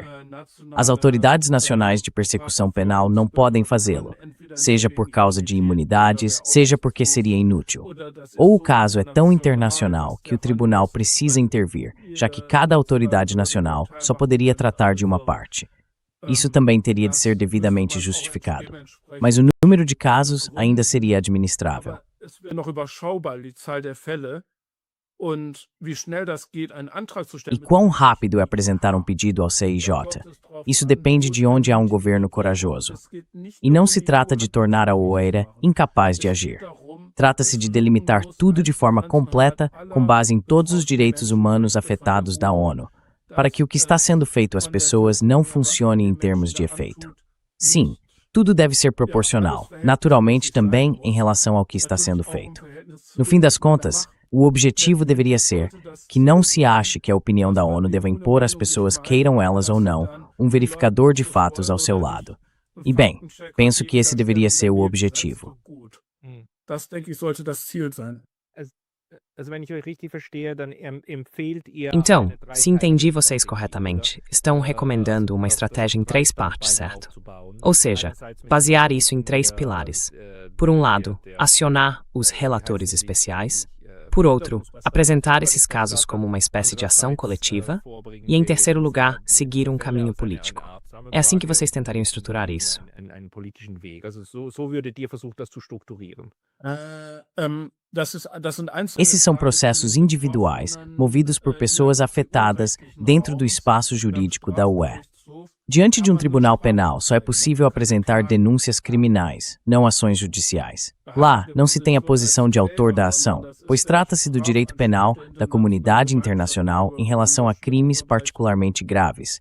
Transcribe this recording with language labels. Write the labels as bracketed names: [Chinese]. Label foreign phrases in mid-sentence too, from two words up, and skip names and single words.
[Portuguese] As autoridades nacionais de persecução penal não podem fazê-lo, seja por causa de imunidades, seja porque seria inútil. Ou o caso é tão internacional que o tribunal precisa intervir, já que cada autoridade nacional só poderia tratar de uma parte. Isso também teria de ser devidamente justificado. Mas o número de casos ainda seria administrável. [German] Es wäre noch überschaubar, die Zahl der Fälle. Und wie schnell das geht, einen Antrag zu [Portuguese] E [German] stellen. [Portuguese] quão rápido é apresentar um pedido ao CIJ? Isso depende de onde há um governo corajoso. E não se trata de tornar a OEA incapaz de agir. Trata-se de delimitar tudo de forma completa, com base em todos os direitos humanos afetados da ONU, para que o que está sendo feito às pessoas não funcione em termos de efeito. Sim, tudo deve ser proporcional, naturalmente também em relação ao que está sendo feito. No fim das contas, o objetivo deveria ser que não se ache que a opinião da ONU deva impor às pessoas, queiram elas ou não, um verificador de fatos ao seu lado. E bem, penso que esse deveria ser o objetivo. [German] Das, denke ich, sollte das Ziel sein. Also, wenn ich euch richtig verstehe, dann empfehlt ihr. [Portuguese] Então, se entendi vocês corretamente, estão recomendando uma estratégia em 3 partes, certo? Ou seja, basear isso em 3 pilares. Por um lado, acionar os relatores especiais. Por outro, apresentar esses casos como uma espécie de ação coletiva. E, em terceiro lugar, seguir um caminho político. É assim que vocês tentariam estruturar isso. [German] Einen politischen Weg. Also so würdet ihr versuchen, das zu strukturieren. Das sind einzelne [Portuguese] Esses são processos individuais, movidos por pessoas afetadas dentro do espaço jurídico da UE. Diante de um tribunal penal, só é possível apresentar denúncias criminais, não ações judiciais. Lá, não se tem a posição de autor da ação, pois trata-se do direito penal da comunidade internacional em relação a crimes particularmente graves.